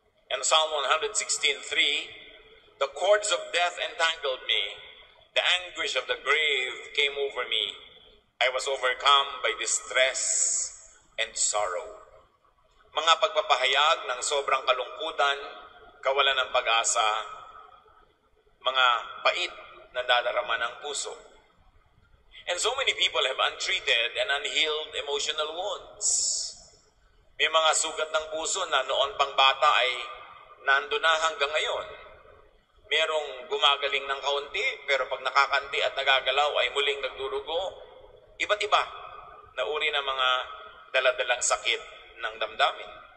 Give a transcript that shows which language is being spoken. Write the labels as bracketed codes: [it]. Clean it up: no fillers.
[en] And Psalm 116:3, the cords of death entangled me. The anguish of the grave came over me. I was overcome by distress and sorrow. [tl] Mga pagpapahayag ng sobrang kalungkutan, kawalan ng pag-asa, mga pait na dadarama ng puso. [en] And so many people have untreated and unhealed emotional wounds. [tl] May mga sugat ng puso na noon pang bata ay nando na hanggang ngayon. Merong gumagaling ng kaunti, pero pag nakakanti at nagagalaw ay muling nagdurugo. Iba't iba na uri ng mga daladalang sakit ng damdamin.